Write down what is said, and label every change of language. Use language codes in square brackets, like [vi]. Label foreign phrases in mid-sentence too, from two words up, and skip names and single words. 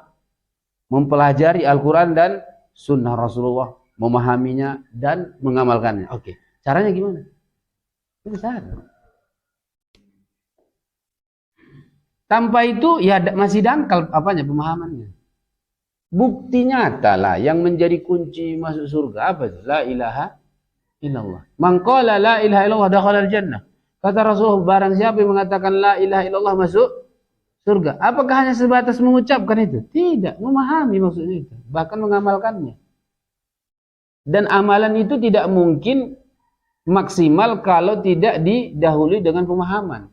[id] Mempelajari Al-Quran dan Sunnah Rasulullah, memahaminya dan mengamalkannya. Oke, caranya gimana? Itu cara. Tanpa itu ya masih dangkal pemahamannya. Bukti nyata lah yang menjadi kunci masuk surga apa itu? [ar] لا إله إلا الله. من قال لا إله إلا الله دخل الجنة. [id] Kata Rasulullah, barang siapa yang mengatakan [ar] لا إله إلا الله [id] masuk surga. Apakah hanya sebatas mengucapkan itu? Tidak, memahami maksudnya itu, bahkan mengamalkannya. Dan amalan itu tidak mungkin maksimal kalau tidak didahului dengan pemahaman.